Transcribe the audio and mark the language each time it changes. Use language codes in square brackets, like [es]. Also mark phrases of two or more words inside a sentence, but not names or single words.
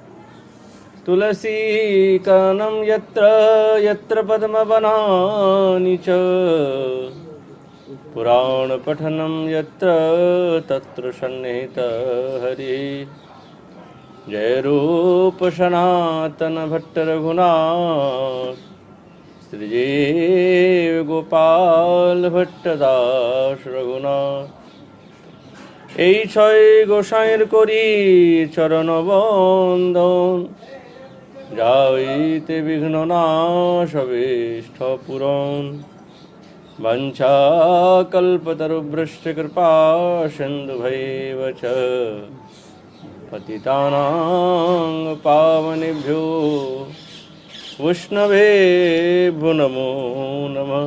[sa] तुलसीकानं यत्र यत्र पद्मवनानि च पुराणपठनं यत्र तत्र सन्निहितः हरिः। जय रूप सनातन भट्ट रघुनाथ श्रीजीव गोपाल भट्टदास रघुनाथ। [bn] এই ছয় গোসাইয়ের করি চরণ বন্দন, যাইতে বিঘ্ন নাশ অভীষ্ট পূরণ। [sa] বাঞ্ছা কল্পতরুভ্যশ্চ কৃপা সিন্ধুভৈব চ पतितानां पावनेभ्यो वैष्णवेभ्यो नमो नमः।